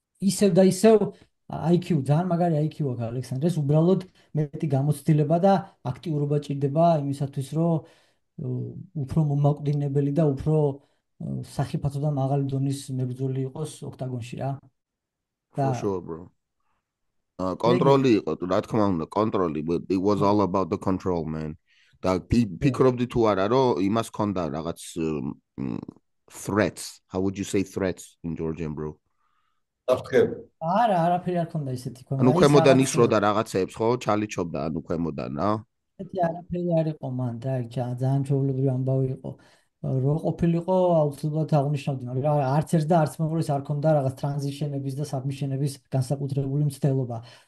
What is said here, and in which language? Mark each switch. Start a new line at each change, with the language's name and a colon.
Georgian: ისევ და ისევ IQ ძალიან მაგარი IQ აქვს ალექსანდრეს, უბრალოდ მეტი გამოცდილება და აქტიურობა ჭირდება იმისათვის, რომ უფრო მომაკვდინებელი და უფრო სახიფათო და მაღალი დონის მებრძოლი იყოს ოქტაგონში რა.
English: For sure, bro.
Georgian: კონტროლი იყო, რა თქმა უნდა, კონტროლი, it was all about the control, man. და ფიქრობდი თუ არა, რომ იმას ქონდა რაღაც threats.
English: How would you say threats in Georgian, bro?
Georgian: არა, არაფერი არ ქონდა ისეთი ქონა. ანუ ქვემოდან ისროდა რაღაცეებს, ხო? ჩალიჩობდა, ანუ ქვემოდან, რა? ესეთი არაფერი არ იყო მან და ძალიან ჩვეულებრივი ამბავი იყო. რო ყოფილიყო აუცილებლად აღნიშნავდი, მაგრამ არც ერთ და არც მეორეს არ ქონდა რაღაც ტრანზიშენების და საბმიშენების განსაკუთრებული მცდელობა.